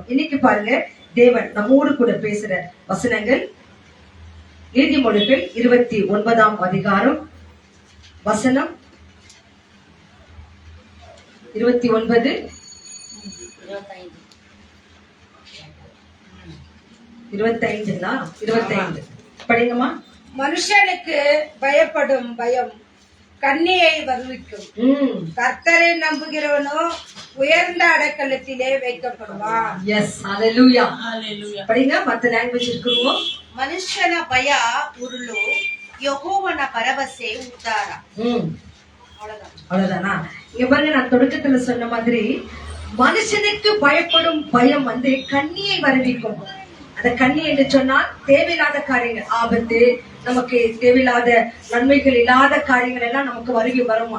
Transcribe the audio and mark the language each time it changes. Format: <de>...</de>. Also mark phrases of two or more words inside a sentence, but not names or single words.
<ta>இன்னைக்கு பாருங்க, தேவன் நம்மோடு கூட பேசுற வசனங்கள் நீதிமொழிகள் 29ஆம் அதிகாரம் வசனம் 29 25 படிங்கம்மா. மனுஷனுக்கு பயப்படும் பயம் கண்ணியை வருவிக்கும், கர்த்தரை நம்புகிறவனோ உயர்ந்த அடைக்கலத்திலே வைக்கப்படுவான். எஸ், ஹalleluya. படிங்க, மத்த லாங்குவேஜ் இருக்குமோ?</ta> <kn>ಮನುಷ್ಯನ ಭಯ ಉರುಳು, ಯೆಹೋವನ ಭರವಸೆ ಉದ್ಧಾರ.</kn> <ta>அவ்வளவுதானா? இங்க பாருங்க, நான் தொடக்கத்துல சொன்ன மாதிரி மனுஷனுக்கு பயப்படும் பயம் கண்ணியை வருவிக்கும். அந்த கண்ணி என்று சொன்னால் தேவையில்லாத காரியங்கள், ஆபத்து, நமக்கு தேவையில்லாத நன்மைகள் இல்லாத காரியங்கள் எல்லாம் நமக்கு வருகை வருமா?</ta>